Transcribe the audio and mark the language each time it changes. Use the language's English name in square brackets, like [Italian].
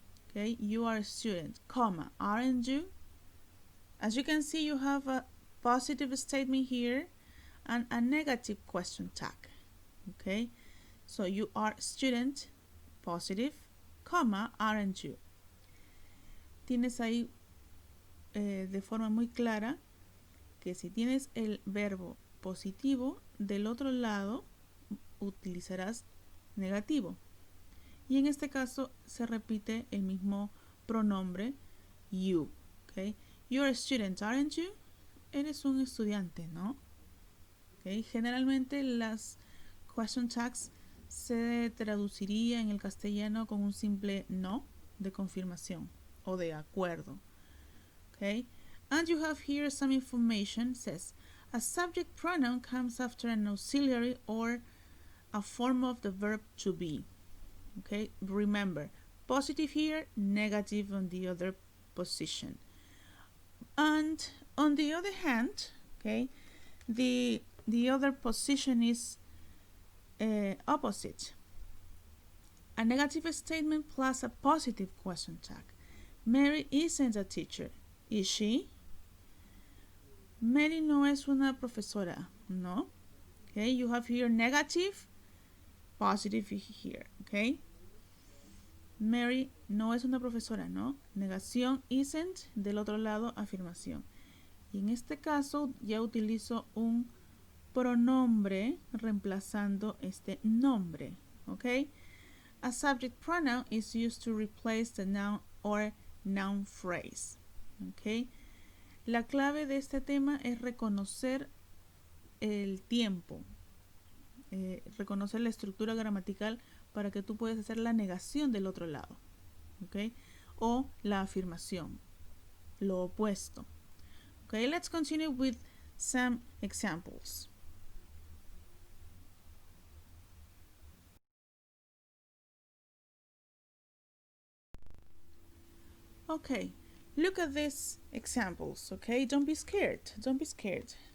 [English] Okay, you are a student, comma, aren't you? As you can see, you have a positive statement here and a negative question tag, okay? So you are a student, positive, comma, aren't you? [Spanish] Tienes ahí de forma muy clara que si tienes el verbo positivo, del otro lado utilizarás negativo. Y en este caso se repite el mismo pronombre you. [English] Okay? You're a student, aren't you? [Spanish] Eres un estudiante, ¿no? Okay? Generalmente las question tags se traduciría en el castellano con un simple no de confirmación o de acuerdo. [English] Okay? And you have here some information. It says a subject pronoun comes after an auxiliary or a form of the verb to be. Okay, remember, positive here, negative on the other position. And on the other hand, okay, the other position is opposite. A negative statement plus a positive question tag. Mary isn't a teacher, is she? [Spanish] Mary no es una profesora, no. [English] Okay, you have here negative, positive here, okay. [Spanish] Mary no es una profesora, ¿no? Negación, isn't, del otro lado, afirmación. Y en este caso ya utilizo un pronombre reemplazando este nombre, ¿ok? [English] A subject pronoun is used to replace the noun or noun phrase, ¿ok? [Spanish] La clave de este tema es reconocer el tiempo, reconocer la estructura gramatical para que tú puedas hacer la negación del otro lado, ¿ok? O la afirmación, lo opuesto. [English] Okay, let's continue with some examples. Okay, look at these examples, okay? Don't be scared, don't be scared.